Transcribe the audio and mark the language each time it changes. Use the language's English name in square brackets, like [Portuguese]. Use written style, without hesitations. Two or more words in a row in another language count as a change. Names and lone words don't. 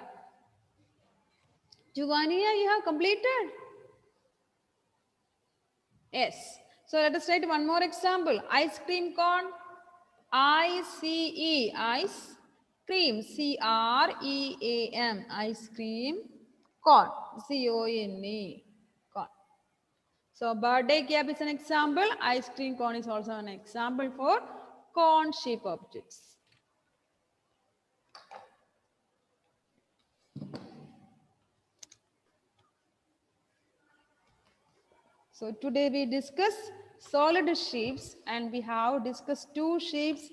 [English] Giovannia, you have completed? Yes. So let us write one more example. Ice cream cone. I-C-E. Ice cream. C-R-E-A-M. Ice cream cone. C-O-N-E. Cone. So birthday cap is an example. Ice cream cone is also an example for cone shape objects. So today we discuss solid shapes and we have discussed two shapes.